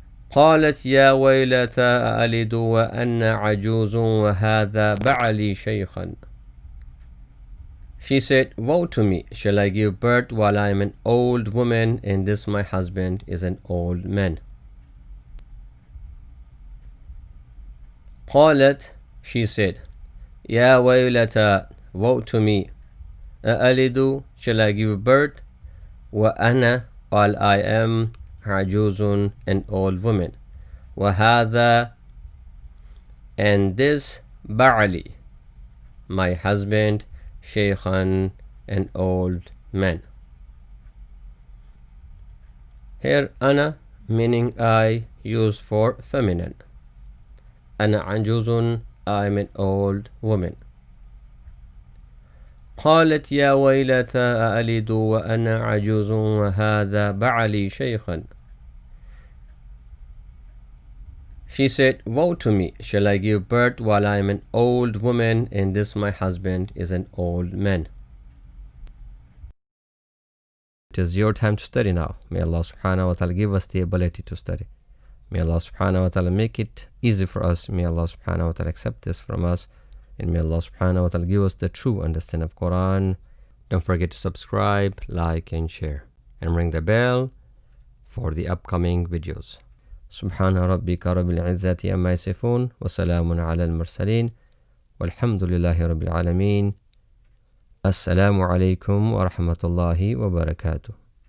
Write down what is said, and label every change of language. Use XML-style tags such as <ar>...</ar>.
<ar>قالت يا ويلتى أألد وأنا عجوز وهذا بعلي شيخا.</ar> <en>She said, woe to me, shall I give birth while I am an old woman and this my husband is an old man.</en> <ar>قالت,</ar> <en>she said,</en> <ar>يا ويلتى,</ar> <en>woe to me,</en> <ar>أألد,</ar> <en>shall I give birth,</en> <ar>وأنا,</ar> <en>while I am</en> <ar>عجوز,</ar> <en>an old woman,</en> <ar>وهذا,</ar> <en>and this,</en> <ar>بعلي,</ar> <en>my husband,</en> <ar>شيخا,</ar> <en>an old man. Here, أنا meaning I, used for feminine.</en> <ar>أنا عجوز,</ar> <en>I am an old woman.</en> <ar>قالت يا ويلتى أألد وأنا عجوز وهذا بعلي شيخا.</ar> <en>She said, woe to me, shall I give birth while I am an old woman and this my husband is an old man. It is your time to study now. May Allah subhanahu wa ta'ala give us the ability to study. May Allah subhanahu wa ta'ala make it easy for us. May Allah subhanahu wa ta'ala accept this from us. And may Allah subhanahu wa ta'ala give us the true understanding of Quran. Don't forget to subscribe, like and share. And ring the bell for the upcoming videos.</en> <ar>سبحان ربك رب العزة عما يصفون وسلام على المرسلين والحمد لله رب العالمين. السلام عليكم ورحمة الله وبركاته.</ar>